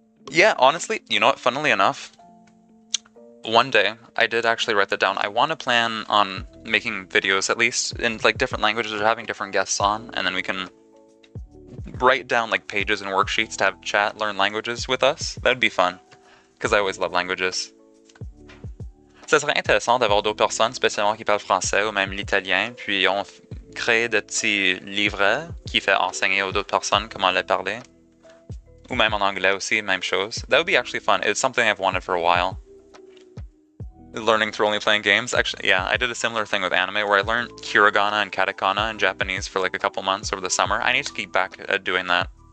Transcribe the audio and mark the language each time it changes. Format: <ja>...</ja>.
<en>Yeah, honestly, you know what, funnily enough, one day, I did actually write that down. I want to plan on making videos, at least, in like different languages or having different guests on, and then we can write down like pages and worksheets to have chat learn languages with us. That'd be fun, because I always love languages.</en> <fr>Ça serait intéressant d'avoir d'autres personnes, spécialement qui parlent français ou même l'italien, puis on crée de petits livrets qui fait enseigner aux autres personnes comment les parler. Ou même en anglais aussi, même chose.</fr> <en>That would be actually fun. It's something I've wanted for a while. Learning through only playing games. Actually, yeah, I did a similar thing with anime where I learned hiragana and katakana in Japanese for like a couple months over the summer. I need to keep back at doing that.</en>